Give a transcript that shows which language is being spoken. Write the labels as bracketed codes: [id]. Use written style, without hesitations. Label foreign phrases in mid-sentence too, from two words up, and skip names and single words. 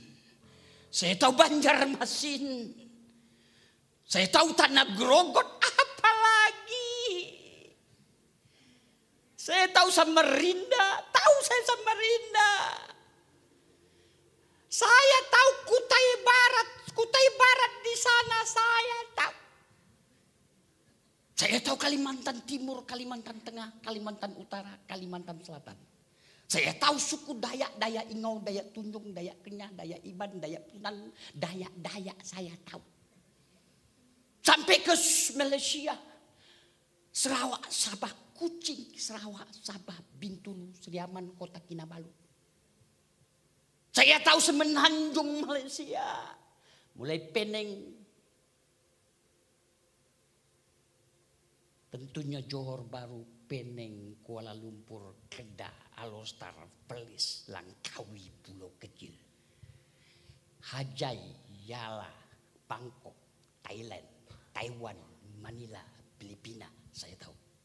[id] Saya tahu Banjarmasin, saya tahu Tanah Grogot, apalagi saya tahu Samarinda, saya Samarinda. Saya tahu Kutai Barat di sana saya tahu. Saya tahu Kalimantan Timur, Kalimantan Tengah, Kalimantan Utara, Kalimantan Selatan. Saya tahu suku Dayak, Dayak Ingau, Dayak Tunjung, Dayak Kenyah, Dayak Iban, Dayak Punan, Dayak saya tahu. Sampai ke Malaysia, Sarawak, Sabah, Kuching, Sarawak, Sabah, Bintulu, Seriaman, Kota Kinabalu. Saya tahu Semenanjung Malaysia, mulai Penang, tentunya Johor Bahru, Penang, Kuala Lumpur, Kedah, Alor-Star, Perlis, Langkawi, Pulau Kecil, Hajai, Yala, Bangkok, Thailand, Taiwan, Manila, Filipina, saya tahu.